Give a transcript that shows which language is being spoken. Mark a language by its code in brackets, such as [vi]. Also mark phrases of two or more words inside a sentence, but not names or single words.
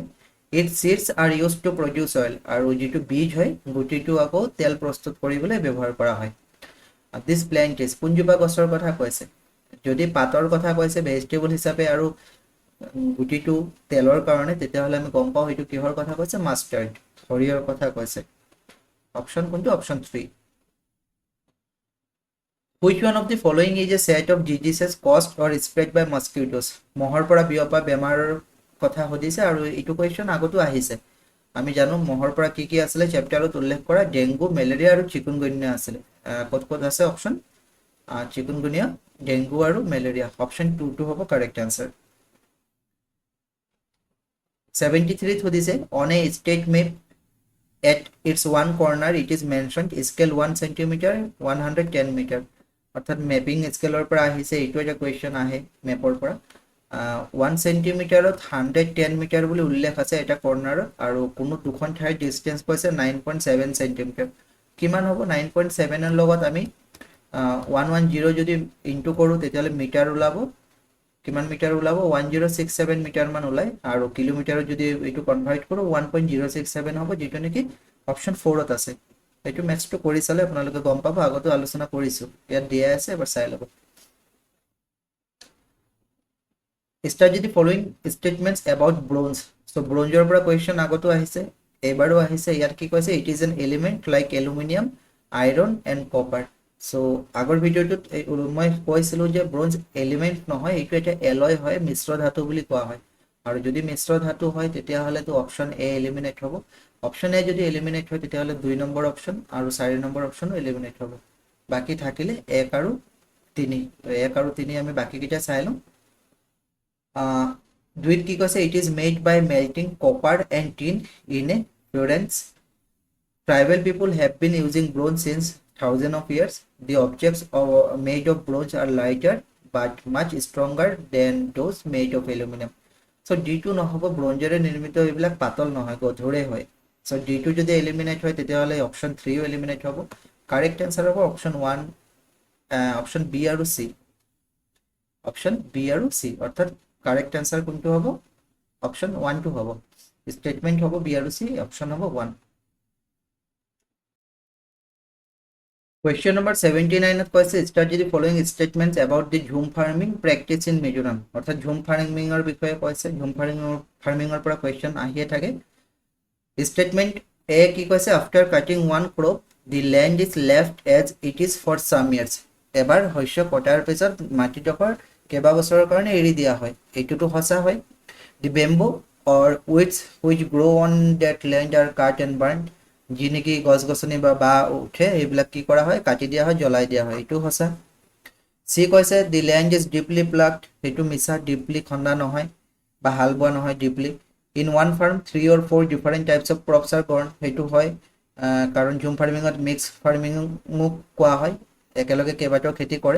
[en] its seeds are used to produce oil, [as] আৰু যিটো বীজ হয় গুটিটো আকৌ তেল প্ৰস্তুত কৰিবলৈ ব্যৱহাৰ কৰা হয়। [en] this plant is [as] কোনজোপা গছৰ কথা কৈছে। যদি পাতৰ কথা কৈছে ভেজিটেবল হিচাপে আৰু গুটিটো তেলৰ কাৰণে, তেতিয়াহ'লে আমি গম পাওঁ এইটো কিহৰ কথা কৈছে, মাষ্টাৰ্ড, সৰিয়হৰ কথা কৈছে। অপশ্যন কোনটো? অপশ্যন 3। [en] Which one of the following is a set of diseases caused or spread by mosquitoes? [as] মহৰ পৰা বিয়পা বেমাৰৰ কথা সুধিছে আৰু এইটো কুৱেশ্যন আগতো আহিছে। আমি জানো মহৰ পৰা কি কি আছিলে চেপ্টাৰত উল্লেখ কৰা, ডেংগু, মেলেৰিয়া আৰু চিকুনগুনিয়া আছিলে। ক'ত ক'ত আছে অপশ্যন? চিকুনগুনিয়া, ডেংগু আৰু মেলেৰিয়া। অপশ্যন 2 হ'ব কাৰেক্ট আনচাৰ। 73 সুধিছে [en] on a state map at its one corner it is mentioned scale 1 centimeter 110 meter, [as] অৰ্থাৎ [en] mapping scale [as] পৰা আহিছে। এইটো এটা কুৱেশ্যন আহে মেপৰ পৰা। 1 চেণ্টিমিটাৰত 110 মিটাৰ বুলি উল্লেখ আছে এটা কৰ্নাৰত, আৰু কোনো দুখন ঠাইৰ ডিষ্টেঞ্চ কৈছে 9.7 চেণ্টিমিটাৰ। কিমান হ'ব? 9.7ৰ লগত আমি 110 যদি ইনটু কৰোঁ তেতিয়াহ'লে মিটাৰ ওলাব। কিমান মিটাৰ ওলাব? 1067 মিটাৰ মান ওলায়, আৰু কিলোমিটাৰত যদি এইটো কনভাৰ্ট কৰোঁ 1.067 হ'ব, যিটো নেকি অপশ্যন 4ত আছে। এইটো মেথছটো কৰি চালে আপোনালোকে গম পাব, আগতো আলোচনা কৰিছোঁ, ইয়াত দিয়া আছে, এবাৰ চাই ল'ব। [en] Study the following statements about bronze. [as] So ব্ৰঞ্জৰ পৰা কুৱেশ্যন আগতো আহিছে, এইবাৰো আহিছে। ইয়াত কি কৈছে? [en] It is an element like aluminium, iron and copper. [as] চ' আগৰ ভিডিঅ'টোত মই কৈছিলোঁ যে [en] bronze element [as] নহয়, এইটো এটা এলয় হয়, মিশ্ৰ ধাতু বুলি কোৱা হয়। আৰু যদি মিশ্ৰ ধাতু হয় তেতিয়াহ'লেতো [en] option A eliminate [as] হ'ব। [en] option A [as] যদি এলিমিনেট হয় তেতিয়াহ'লে 2 নম্বৰ অপশ্যন আৰু 4 নম্বৰ অপশ্যনো এলিমিনেট হ'ব। বাকী থাকিলে 1 আৰু 3। তো 1 আৰু 3 আমি বাকীকেইটা চাই লওঁ। দুইত কি কৈছে? [en] It is made by melting copper and tin in a Florence. Tribal people have been using bronze since thousands of years. The objects made of bronze are lighter but much stronger than those made of aluminum. [as] So D2 নহ'ব, ব্ৰঞ্জেৰে নিৰ্মিত এইবিলাক পাতল নহয়, গধুৰে হয়। So D2 যদি এলিমিনেট হয় তেতিয়াহ'লে অপশ্যন 3ও এলিমিনেট হ'ব। [en] correct answer [as] হ'ব অপশ্যন 1, [en] option B [as] আৰু চি। [en] option B [as] আৰু চি, অৰ্থাৎ [en] correct answer [as] কোনটো হ'ব? অপশ্যন 1টো হ'ব। ষ্টেটমেণ্ট হ'ব বি আৰু চি, অপশ্যন হ'ব 1। [en] Question number 79 কৈছে study the following statements about the ঝুম ফাৰ্মিং practice in Mizoram, [as] অৰ্থাৎ ঝুম ফাৰ্মিঙৰ বিষয়ে কৈছে। ঝুম ফাৰ্মিঙৰ পৰা কুৱেশ্যন আহিয়ে থাকে। Statement A কি কৈছে? [en] after cutting one crop the land is left as it is for some years. [as] এবাৰ শস্য কটাৰ পিছত মাটিডোখৰ কেইবাবছৰৰ কাৰণে এৰি দিয়া হয়, এইটোতো সঁচা হয়। [en] The bamboo or weeds which grow on that land are cut and burned. [as] যি নেকি গছ গছনি বা বাঁহ উঠে এইবিলাক কি কৰা হয়? কাটি দিয়া হয়, জ্বলাই দিয়া হয়, এইটো সঁচা। চি কৈছে [en] the land is deeply ploughed, [as] সেইটো মিছা। ডিপলি খন্দা নহয় বা হাল বোৱা নহয় ডিপলি। [en] in one farm 3 or 4 different types of crops are grown, [as] সেইটো হয়, কাৰণ ঝুম ফাৰ্মিঙত [en] mixed farming [as] কোৱা হয়, একেলগে কেইবাটাও খেতি কৰে।